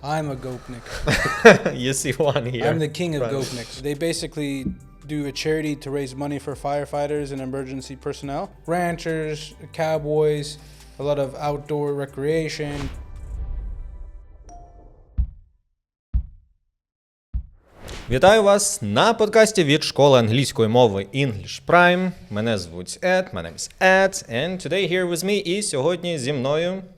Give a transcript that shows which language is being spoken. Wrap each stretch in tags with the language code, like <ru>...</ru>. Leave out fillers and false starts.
<en>I'm a Gopnik. You see one here. I'm the king of Gopniks. They basically do a charity to raise money for firefighters and emergency personnel. Ranchers, cowboys, a lot of outdoor recreation.</en> <uk>Вітаю вас на подкасті від школи англійської мови English Prime. Мене звуть Ed,</uk> <en>my name is Ed, and today here with me</en> <uk>і сьогодні зі мною...</uk>